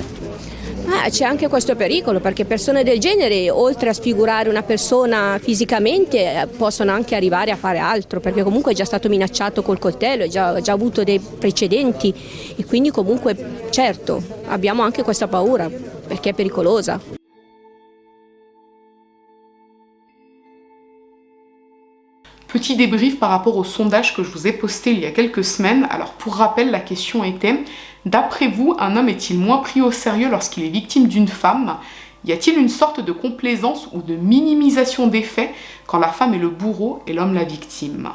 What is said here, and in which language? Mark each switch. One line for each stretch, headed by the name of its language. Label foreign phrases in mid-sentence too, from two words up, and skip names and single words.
Italian: C'è anche questo pericolo, perché persone del genere, oltre a sfigurare una persona fisicamente, possono anche arrivare a fare altro, perché comunque è già stato minacciato col coltello, ha già avuto dei precedenti e quindi comunque, certo, abbiamo anche questa paura, perché è pericolosa.
French: Petit débrief par rapport au sondage que je vous ai posté il y a quelques semaines. Alors pour rappel, la question était: d'après vous, un homme est-il moins pris au sérieux lorsqu'il est victime d'une femme? Y a-t-il une sorte de complaisance ou de minimisation des faits quand la femme est le bourreau et l'homme la victime?